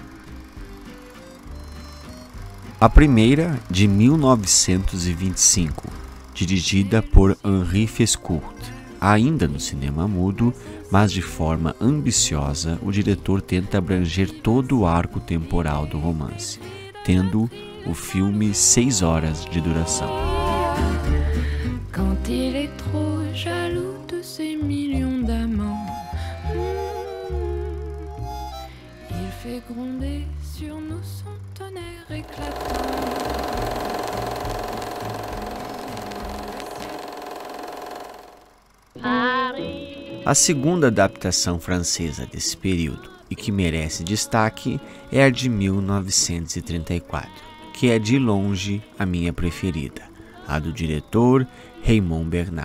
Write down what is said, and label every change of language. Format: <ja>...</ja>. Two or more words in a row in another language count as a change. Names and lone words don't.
<pt>A primeira, de 1925, dirigida por Henri Fescourt. Ainda no cinema mudo, mas de forma ambiciosa, o diretor tenta abranger todo o arco temporal do romance, tendo o filme 6 horas de duração.</pt> <fr>Quand il est trop jaloux de ses millions d'amants, il fait gronder sur nous son tonnerre éclatant.</fr> <pt>A segunda adaptação francesa desse período, e que merece destaque, é a de 1934, que é de longe a minha preferida, a do diretor Raymond Bernard.</pt>